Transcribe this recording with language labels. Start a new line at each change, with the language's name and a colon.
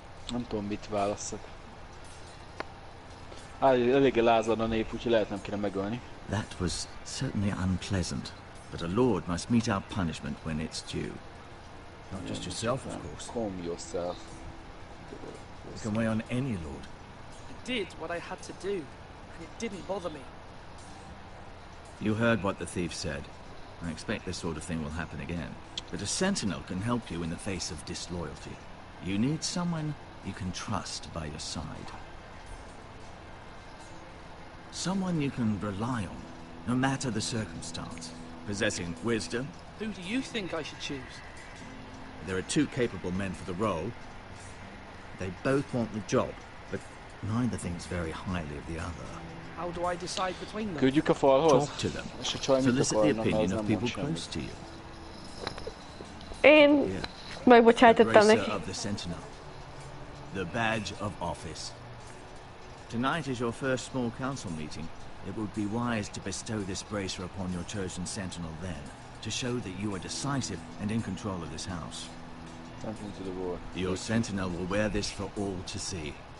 Hungarian: Nem tudom, mit válasszak. Eléggé lázad a nép, úgyhogy lehet nem kéne megölni.
English: That was certainly unpleasant, but a lord must mete out punishment when it's due. Not just yourself, of course. Calm yourself. You can weigh on any lord. I did what I had to do, and it didn't bother me. You heard what the thief said. I expect this sort of thing will happen again. But a sentinel can help you in the face of disloyalty. You need someone you can trust by your side. Someone you can rely on, no matter the circumstance. Possessing wisdom. Who do you think I should choose? There are two capable men for the role. They both want the job, but neither thinks very highly of the other. How do I decide between them?
Hungarian: Küldjük a falhoz?
English: Talk to them. Solicit the opinion of people close to you.
Hungarian: Én megbocsátottam neki.
English: Of the sentinel. The badge of office. Tonight is your first small council meeting. It would be wise to bestow this bracer upon your chosen sentinel then, to show that you are decisive and in control of this house. Something to the war. Your sentinel will wear this for all to see.